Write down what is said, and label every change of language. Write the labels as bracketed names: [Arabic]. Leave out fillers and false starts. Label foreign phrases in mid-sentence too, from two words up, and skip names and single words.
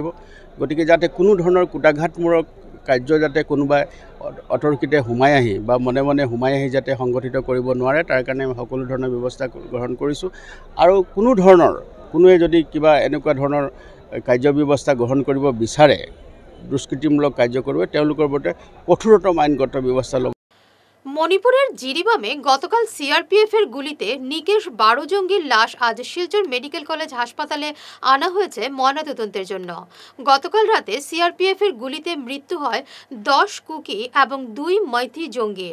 [Assamese] গতিকে যাতে কোনো ধৰণৰ কুটাঘাতমূলক কাৰ্য যাতে কোনোবাই অতৰ্কিতে সোমাই আহি বা মনে মনে সোমাই আহি যাতে সংগঠিত কৰিব নোৱাৰে, তাৰ কাৰণে আমি সকলো ধৰণৰ ব্যৱস্থা গ্ৰহণ কৰিছোঁ। আৰু কোনোৱে যদি কিবা এনেকুৱা ধৰণৰ কাৰ্যব্যৱস্থা গ্ৰহণ কৰিব বিচাৰে, দুষ্কৃতিমূলক কাৰ্য কৰিব, তেওঁলোকৰ ওপৰতে কঠোৰতম আইনগত ব্যৱস্থা ল'ব। [Bangla] মণিপুরের জিরিবামে গতকাল সিআরপিএফ এর গুলিতে নিকেশ 12 জঙ্গির লাশ আজ শিলচর মেডিকেল কলেজ হাসপাতালে আনা হয়েছে ময়নাতদন্তের জন্য। গতকাল রাতে সিআরপিএফ এর গুলিতে মৃত্যু হয় 10 কুকি এবং 2 মৈথি জঙ্গির।